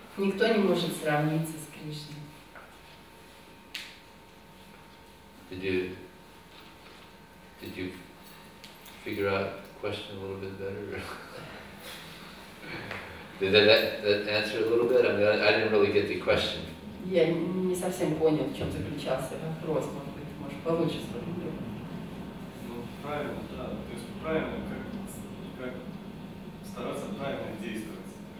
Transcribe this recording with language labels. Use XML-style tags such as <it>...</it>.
<ru>Никто не может сравниться с Кришной.</ru> <en>Did you figure out the question a little bit better? Did that answer a little bit? I mean, I didn't really get the question.</en> <ru>Я не совсем понял, в чем заключался вопрос, может получше сформулировать. Ну, правильно, да. То есть правильно, как стараться правильно действовать.</ru>